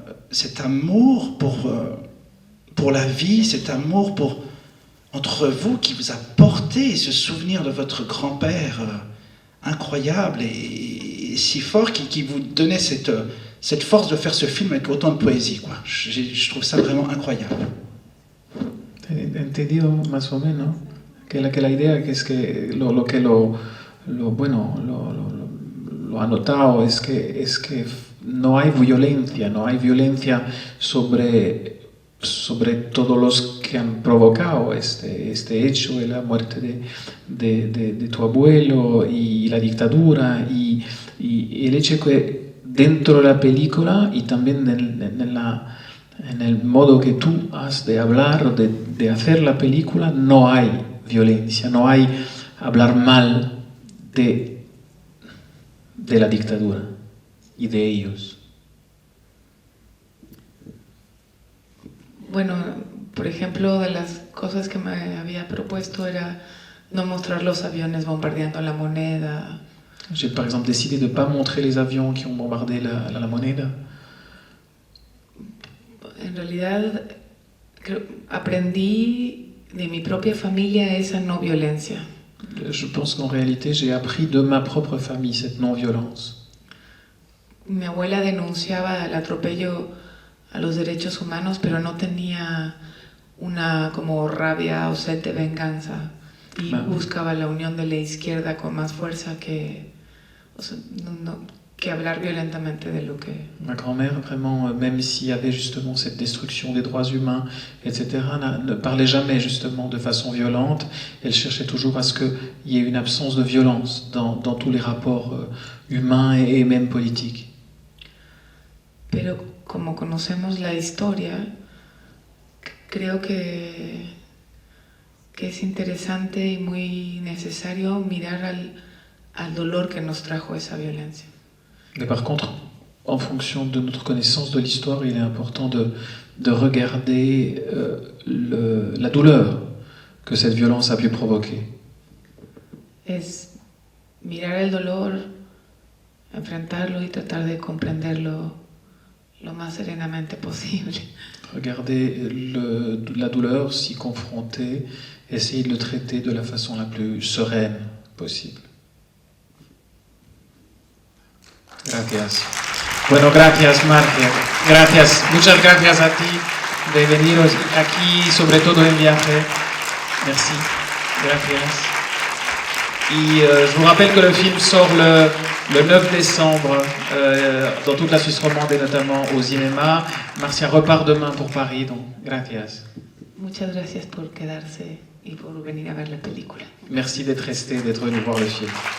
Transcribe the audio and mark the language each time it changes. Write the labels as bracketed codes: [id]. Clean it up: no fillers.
[fr] cet amour pour la vie, cet amour entre vous qui vous a porté, ce souvenir de votre grand-père incroyable et si fort, qui vous donnait cette force de faire ce film avec autant de poésie, quoi. Je trouve ça vraiment incroyable. [es] Entendido más o menos que la idea que es que lo ha notado es que no hay violencia sobre todos los que han provocado este hecho de la muerte de tu abuelo y la dictadura y el hecho que dentro de la película y también en el modo que tú has de hablar, de hacer la película, no hay violencia, no hay hablar mal de la dictadura y de ellos. Bueno, por ejemplo, de las cosas que me había propuesto era no mostrar los aviones bombardeando la moneda. [fr] J'ai par exemple décidé de ne pas montrer les avions qui ont bombardé la moneda. [es] En realidad aprendí de mi propia familia esa no violencia. [fr] Je pense qu'en réalité, j'ai appris de ma propre famille cette non-violence. [es] Mi abuela denunciaba el atropello a los derechos humanos, pero no tenía una como rabia o sed de venganza y buscaba la unión de la izquierda con más fuerza que, o sea, que hablar violentamente de lo que... [fr] Ma grand-mère, vraiment, même s'il y avait justement cette destruction des droits humains, etc., ne parlait jamais justement de façon violente. Elle cherchait toujours à ce qu'il y ait une absence de violence dans tous les rapports humains et même politiques. [es] Pero como conocemos la historia, creo que es interesante y muy necesario mirar al dolor que nos trajo esa violencia. [fr] Mais par contre, en fonction de notre connaissance de l'histoire, il est important de regarder la douleur que cette violence a pu provoquer. [es] Es mirar el dolor, enfrentarlo y tratar de comprenderlo lo más serenamente posible. [fr] Regarder la douleur, s'y confronter, essayer de le traiter de la façon la plus sereine possible. [es] Gracias. Bueno, gracias, Marcia. Gracias. Muchas gracias a ti de venir aquí, sobre todo en viaje. [fr] Merci. [es] Gracias. [fr] Et je vous rappelle que le film sort le 9 décembre dans toute la Suisse romande et notamment au cinéma. Marcia repart demain pour Paris, donc [es] gracias. Muchas gracias por quedarse y por venir a ver la película. [fr] Merci d'être resté, d'être venu voir le film.